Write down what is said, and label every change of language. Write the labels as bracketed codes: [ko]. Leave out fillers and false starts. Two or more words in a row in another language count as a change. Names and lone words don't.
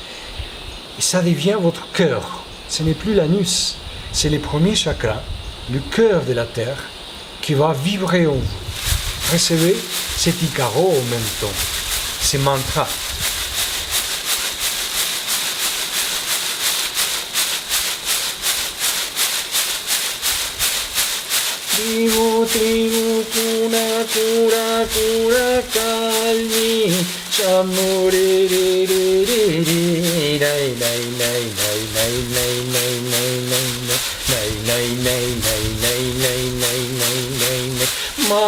[fr] Et ça devient votre cœur. Ce n'est plus l'anus, c'est le premier chakra, le cœur de la terre, qui va vibrer en vous. Recevez cet Ikaro en même temps, ces mantras. Tribu, tribu, cuna, cura, cura, calmi, chamure, re, re, re, re, nai, nai, nai, nai, nai, nai, nai, nai, nai, nai, nai, nai, nai, nai, nai, nai, nai, nai,